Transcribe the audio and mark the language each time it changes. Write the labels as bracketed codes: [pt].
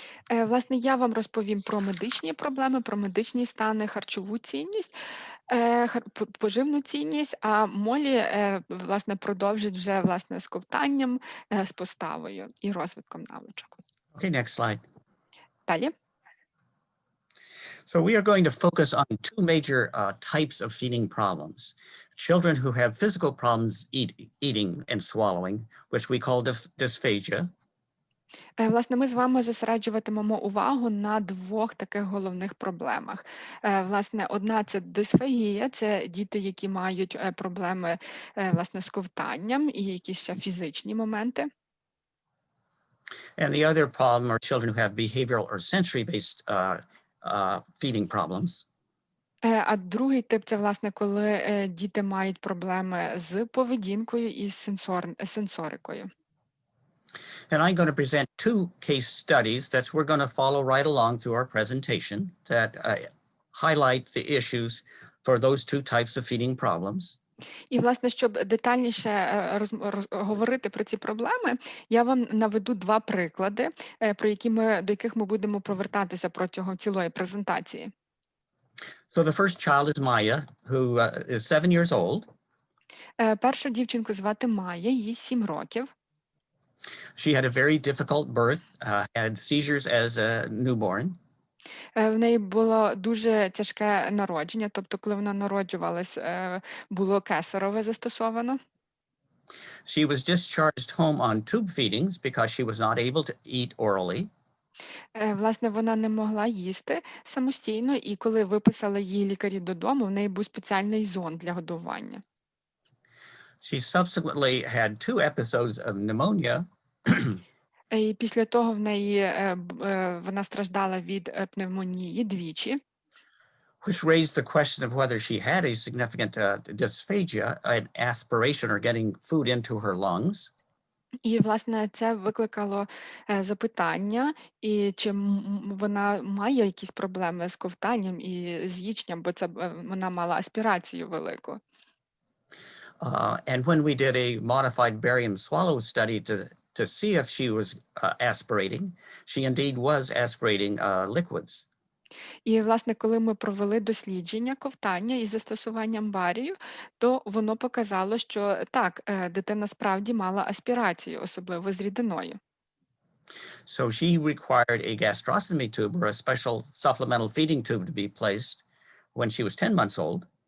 [uk] Власне, я вам розповім про медичні проблеми, про медичні стани, харчову цінність, поживну цінність, а Молі, власне, продовжить вже, власне, з ковтанням, з поставою і розвитком навичок. [en] Okay, next slide. [uk] Далі. [en] So we are going to focus on two major types of feeding problems. Children who have physical problems eating and swallowing, which we call dysphagia. [uk] Власне, ми з вами зосереджуватимемо увагу на двох таких головних проблемах. Власне, одна – це дисфагія, це діти, які мають проблеми, власне, з ковтанням і якісь ще фізичні моменти. [en] And the other problem are children who have behavioral or sensory-based feeding problems. [uk] А другий тип – це, власне, коли діти мають проблеми з поведінкою і з сенсорикою. [en] And I'm going to present two case studies that we're going to follow right along through our presentation that highlight the issues for those two types of feeding problems. [uk] І, власне, щоб детальніше говорити про ці проблеми, я вам наведу два приклади, до яких ми будемо повертатися протягом цілої презентації. [en] So the first child is Maya, who is 7 years old. [uk] Першу дівчинку звати Майя, їй 7 років. [en] She had a very difficult birth, had seizures as a newborn. [uk] В неї було дуже тяжке народження, тобто коли вона народжувалась, було кесарове застосовано. [en] She was discharged home on tube feedings because she was not able to eat orally. [uk] Власне, вона не могла їсти самостійно, і коли виписали її лікарі додому, в неї був спеціальний зонд для годування. [en] She subsequently had 2 episodes of pneumonia. [uk] І після того вона страждала від пневмонії двічі. [en] Which raised the question of whether she had a significant dysphagia, an aspiration or getting food into her lungs. [uk] І, власне, це викликало запитання, і чи вона має якісь проблеми з ковтанням і з їчням, бо вона мала аспірацію велику. [en] And when we did a modified barium swallow study to see if she was aspirating, she indeed was aspirating liquids. [uk] І, власне, коли ми провели дослідження ковтання із застосуванням барію, то воно показало, що так, дитина справді мала аспірацію, особливо з рідиною. [en] So she required a gastrostomy tube or a special supplemental feeding tube to be placed when she was 10 months old.